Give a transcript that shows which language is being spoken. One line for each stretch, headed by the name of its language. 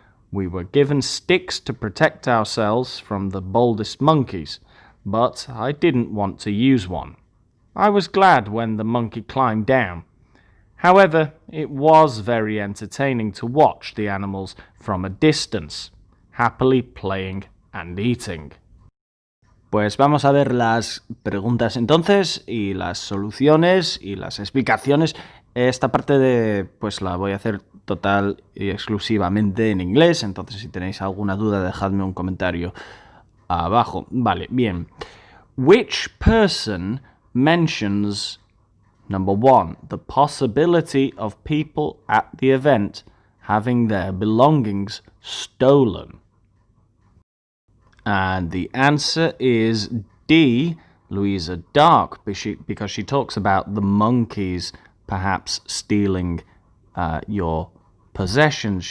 English: We were given sticks to protect ourselves from the boldest monkeys, but I didn't want to use one. I was glad when the monkey climbed down. However, it was very entertaining to watch the animals from a distance, happily playing and eating.
Spanish: Pues vamos a ver las preguntas entonces y las soluciones y las explicaciones Esta parte pues la voy a hacer total y exclusivamente en inglés, entonces si tenéis alguna duda dejadme un comentario abajo. Vale, bien.
English: Which person mentions, number 1, the possibility of people at the event having their belongings stolen? And the answer is D, Louisa Dark, because she talks about the monkeys perhaps stealing your possessions.